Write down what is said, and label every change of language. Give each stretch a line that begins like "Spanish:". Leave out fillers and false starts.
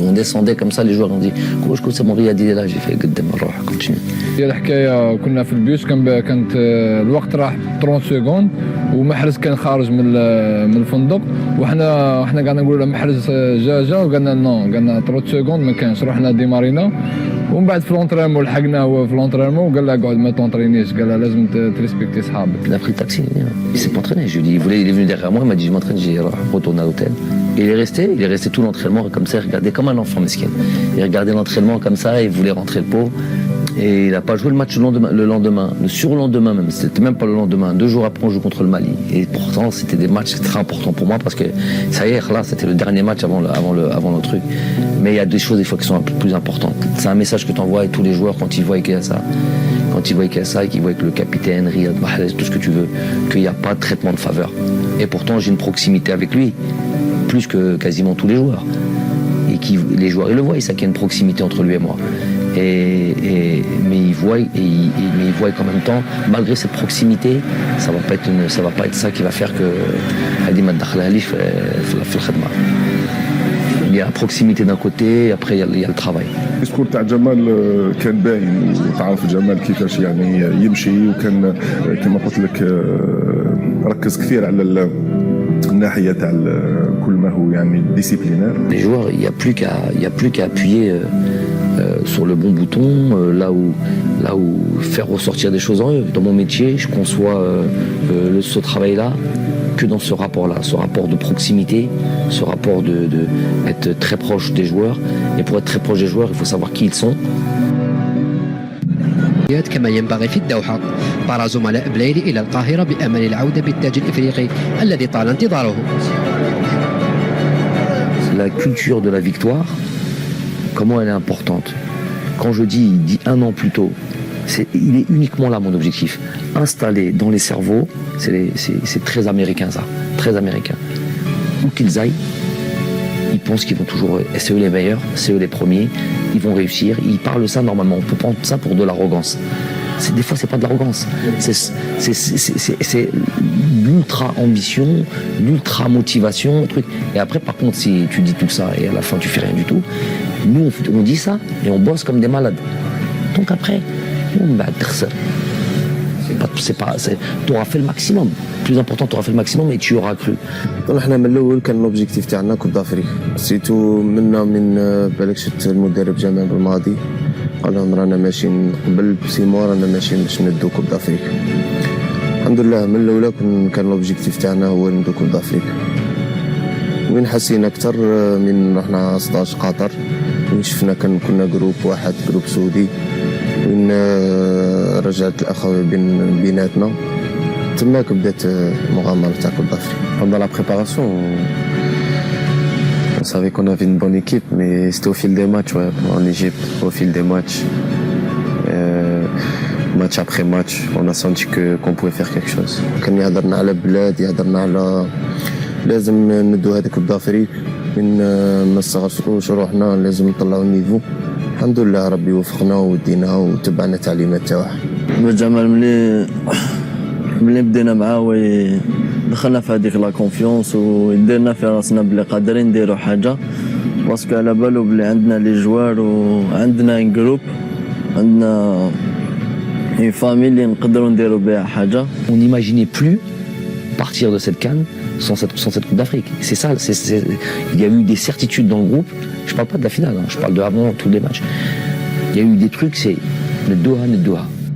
French: On descendait comme ça, les joueurs ont dit « c'est mon Riyad, il est là ». J'ai fait « continue ».
Arabic: هي الحكايه كنا في البيوس كانت الوقت راح 30 سكوند ومحرز كان خارج من الفندق وحنا قاعدين نقولوا له محرز جا وقالنا نو قالنا 30 سكوند ما كانش رحنا ديمارينا ومن بعد في لونطرينمون لحقناه هو في لونطرينمون وقال له اقعد ما تونطرينيش قال له لازم تريسبكتي صحابك.
French: Il a pris le taxi, il s'est pas entraîné. Je lui ai dit, il est venu derrière moi, il m'a dit je m'entraîne, j'ai retourné à l'hôtel. Et il est resté tout l'entraînement comme ça, il regardait comme un enfant mesquin. Il regardait l'entraînement comme ça, il voulait rentrer le pot. Et il n'a pas joué le match le lendemain, le surlendemain même, c'était même pas le lendemain. 2 jours après, on joue contre le Mali. Et pourtant, c'était des matchs très importants pour moi parce que ça y est, là, c'était le dernier match avant le truc. Mais il y a des choses des fois qui sont un peu plus importantes. C'est un message que tu envoies à tous les joueurs quand ils voient qu'il y a ça. Quand ils voient qu'il y a ça et qu'ils voient que le capitaine, Riyad Mahrez, tout ce que tu veux, qu'il n'y a pas de traitement de faveur. Et pourtant, j'ai une proximité avec lui, plus que quasiment tous les joueurs. Et les joueurs, ils le voient, ça qu'il y a une proximité entre lui et moi. Mais ils voient qu'en même temps, malgré cette proximité, ça va pas être ça qui va faire que il y a la proximité d'un côté, après il y a le travail.
Arabic: الديسكور تاع جمال كان باين وتعرف جمال كيفاش يعني يمشي وكان كما قلت لك ركز كثير على الناحيه تاع كل ما هو يعني ديسيبلينير.
French: Les joueurs, il y a plus qu'à appuyer sur le bon bouton, là où faire ressortir des choses en eux. Dans mon métier, je conçois ce travail-là que dans ce rapport-là, ce rapport de proximité, ce rapport de être très proche des joueurs. Et pour être très proche des joueurs, il faut savoir qui ils sont.
Arabic: كما ينبغي في الدوحة طار زملاء بلايلي إلى القاهرة بأمل العودة بالتاج الإفريقي الذي طال انتظاره.
French: La culture de la victoire, comment elle est importante. Quand je dis 1 an plus tôt, Il est uniquement là mon objectif. Installer dans les cerveaux, c'est très américain ça, très américain. Où qu'ils aillent, ils pensent qu'ils vont toujours, c'est eux les meilleurs, c'est eux les premiers, ils vont réussir, ils parlent ça normalement, on peut prendre ça pour de l'arrogance. Des fois c'est pas de l'arrogance, c'est l'ultra ambition, l'ultra motivation, truc. Et après par contre si tu dis tout ça et à la fin tu fais rien du tout, nous on dit ça et on bosse comme des malades. Donc après, tu auras fait le maximum. Plus important, tu auras fait le maximum et tu auras cru.
Arabic: احنا من الاول كان لوبجيكتيف تاعنا كوب دافريك سيتو من بالك شفت المدرب جمال بالماضي قال لهم رانا ماشيين قبل بسيمو رانا ماشيين باش ندو كوب دافريك. الحمد لله من الاولى كان لوبجيكتيف تاعنا هو ندو كوب دافريك. وين حسينا اكثر من رحنا 16 قطر وين شفنا كنا جروب واحد جروب سعودي وين رجعت الاخوه بيناتنا تماك بدات المغامره تاع كوب دافريك.
French: Pendant la préparation, on savait qu'on avait une bonne équipe, mais c'était au fil des matchs, ouais, en Égypte, au fil des matchs. Match après match, on a senti qu'on pouvait faire quelque chose.
Arabic: كان يهضرنا على بلاد يهضرنا على لازم ندو هذاك كوب دافريك من ما نصغروش روحنا لازم نطلعوا النيفو. الحمد لله ربي وفقنا ودينا وتبعنا تعليمات تاعه. جمال ملي بدينا معاه دخلنا في هذيك لا كونفيونس وديرنا في راسنا بلي قادرين نديروا حاجه باسكو على بالو بلي عندنا لي جوار وعندنا ان جروب عندنا
French: une famille
Arabic: اللي نقدروا نديروا بها حاجه.
French: On n'imaginait plus partir de cette CAN sans cette Coupe d'Afrique. C'est ça, il y a eu des certitudes dans le groupe. Je parle pas de la finale, je parle de avant tous les matchs. Il y a eu des trucs, c'est le Doha.